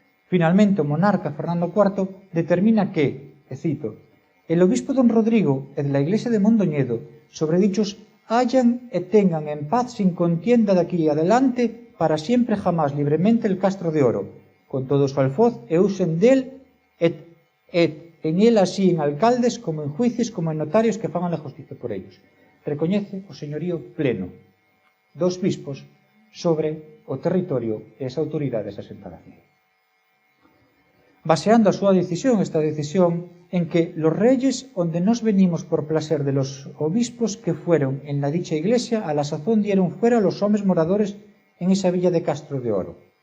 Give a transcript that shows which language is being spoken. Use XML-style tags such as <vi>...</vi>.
<gl>Finalmente, o monarca Fernando IV determina que, e cito,</gl> <es>el obispo don Rodrigo e de la iglesia de Mondoñedo sobre dichos hayan e tengan en paz sin contienda de aquí adelante para siempre jamás libremente el Castro de Oro, con todo su alfoz e usen del et en él así en alcaldes como en juicios como en notarios que fagan la justicia por ellos.</es> <gl>Recoñece o señorío pleno dos bispos sobre o territorio e as autoridades asentadas nele. Baseando a súa decisión, esta decisión en que</gl> <es>los reyes onde nos venimos por placer de los obispos que fueron en la dicha iglesia a la sazón dieron fuera a los homes moradores en esa villa de Castro de Oro.</es>